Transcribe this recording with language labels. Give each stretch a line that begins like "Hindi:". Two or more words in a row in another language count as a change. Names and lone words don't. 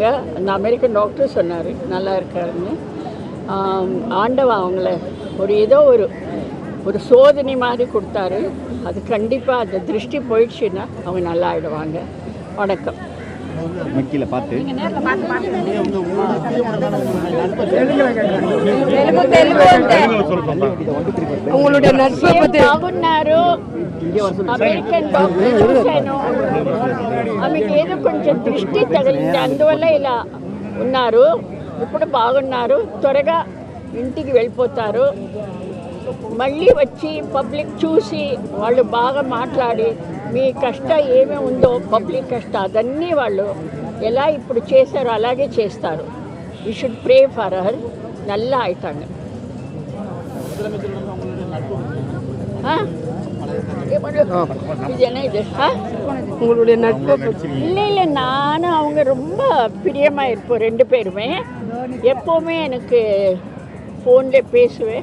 Tamil: அந்த
English: American doctor
Tamil: சொன்னார் நல்லா இருக்காருன்னு. ஆண்டவன் அவங்கள ஒரு ஏதோ ஒரு சோதனை மாதிரி கொடுத்தாரு. அது கண்டிப்பாக அந்த திருஷ்டி போயிடுச்சுன்னா அவங்க நல்லா ஆகிடுவாங்க. வணக்கம். உங்களுடைய నర్సు
Telugu: బాగున్నారు.
English: American doctor
Telugu: చూశాను, ఆమెకి ఏదో కొంచెం దృష్టి తగిలింది, అందువల్ల ఇలా ఉన్నారు. ఇప్పుడు బాగున్నారు, త్వరగా ఇంటికి వెళ్ళిపోతారు. మళ్ళీ వచ్చి పబ్లిక్ చూసి వాళ్ళు బాగా మాట్లాడి మీ కష్టం ఏమేమి ఉందో పబ్లిక్ కష్టం అదన్నీ వాళ్ళు ఎలా ఇప్పుడు చేశారో అలాగే చేస్తారు.
English: You should pray for her.
Tamil: நல்லா ஆயிட்டாங்க. இது என்ன இது? உங்களுடைய நட்பு இல்லை நானும் அவங்க ரொம்ப பிரியமாக இருப்போம் ரெண்டு பேருமே. எப்போவுமே எனக்கு ஃபோனில் பேசுவேன்.